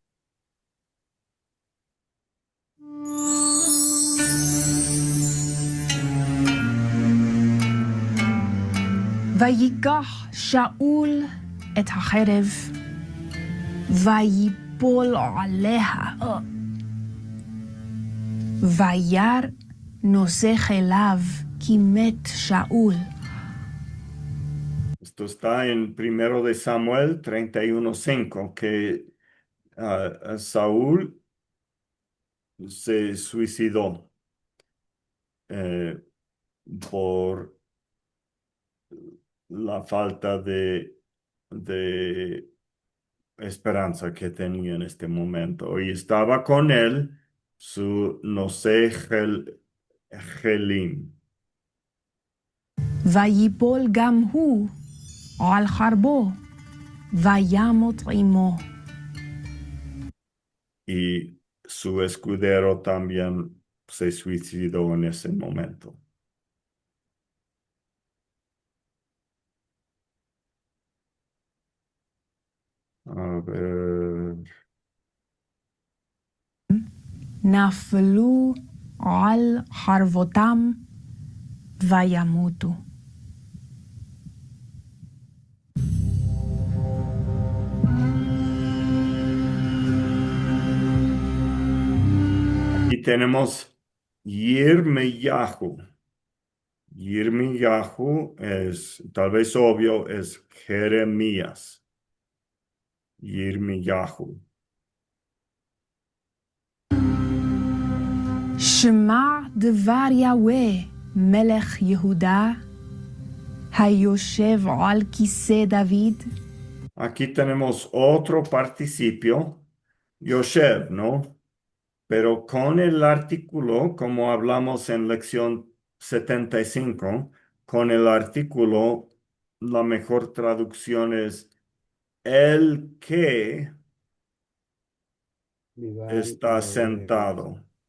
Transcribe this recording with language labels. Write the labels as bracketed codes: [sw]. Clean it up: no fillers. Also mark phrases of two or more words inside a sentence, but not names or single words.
[he] ויקח שאול את החרב ויפול עליה וירא נושא כליו כי מת שאול. [es] Esto está en 1 de Samuel 31:5, que Saúl se suicidó por la falta de esperanza que tenía en este momento. Y estaba con él su [he] נושא כלים. ויפול גם הוא על חרבו וימות עמו. [es] Y su escudero también se suicidó en ese momento. A ver. [he] נפלו על חרבותם וימותו. [es] Y tenemos Yirmiyahu. Yirmiyahu es, tal vez obvio, es Jeremías. Yirmiyahu. [he] שמע דבר יהוה מלך יהודה היושב על כיסא דוד. [es] Aquí tenemos otro participio, Yoshev, ¿no? Pero con el artículo, como hablamos en lección 75, con el artículo, la mejor traducción es el que está sentado.